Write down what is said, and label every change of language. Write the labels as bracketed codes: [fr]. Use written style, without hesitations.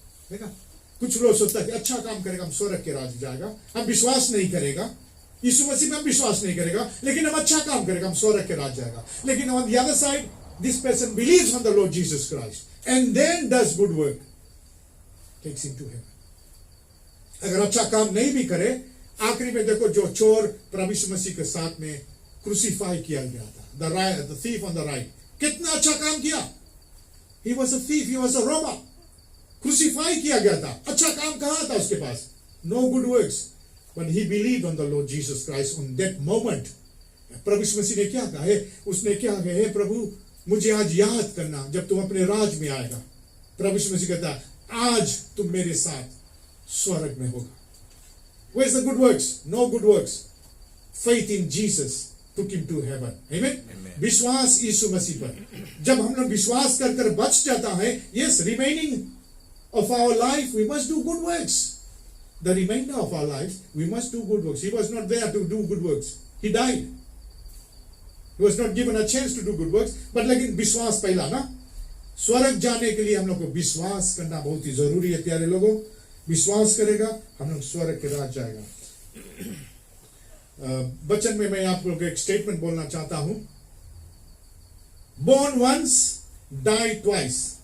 [hi] देखा, कुछ लोग सोचता है कि अच्छा काम करेगा हम स्वर्ग के राज जाएगा. हम विश्वास नहीं करेगा, यीशु मसीह में हम विश्वास नहीं करेगा, लेकिन हम अच्छा काम करेगा हम स्वर्ग के राज जाएगा. [en] लेकिन on the other side, this person believes on the Lord Jesus Christ and then does good work, takes him to heaven. [hi] अगर अच्छा काम नहीं भी करे, आखिरी में देखो जो चोर प्रभु यीशु मसीह के साथ में क्रूसीफाई किया गया था, [en] the thief on the right, [hi] कितना अच्छा काम किया. [en] He was a thief, he was a robber. [hi] Crucify किया गया था. अच्छा काम कहाँ था उसके पास? [en] No good works. But he believed on the Lord Jesus Christ on that moment. [hi] प्रभु यीशु मसीह ने क्या कहा है? उसने क्या कहा है? प्रभु मुझे आज याद करना जब तुम अपने राज में आएगा. प्रभु यीशु मसीह कहता है आज तुम मेरे साथ स्वर्ग में होगा. [en] Where's the good works? No good works. Faith in Jesus took him to heaven. [hi] Amen. विश्वास यीशु मसीह पर. जब हम लोग विश्वास कर बच जाता है, [en] yes, remaining of our life we must do good works. The remainder of our lives we must do good works. He was not there to do good works. He died. He was not given a chance to do good works. [hi] But लेकिन विश्वास पहला ना, स्वर्ग जाने के लिए हम लोग को विश्वास करना बहुत ही जरूरी है. प्यारे लोगों, विश्वास करेगा हम लोग स्वर्ग के राज जाएगा. वचन में मैं आप लोग को एक स्टेटमेंट बोलना चाहता हूं. [en] Born once, die twice.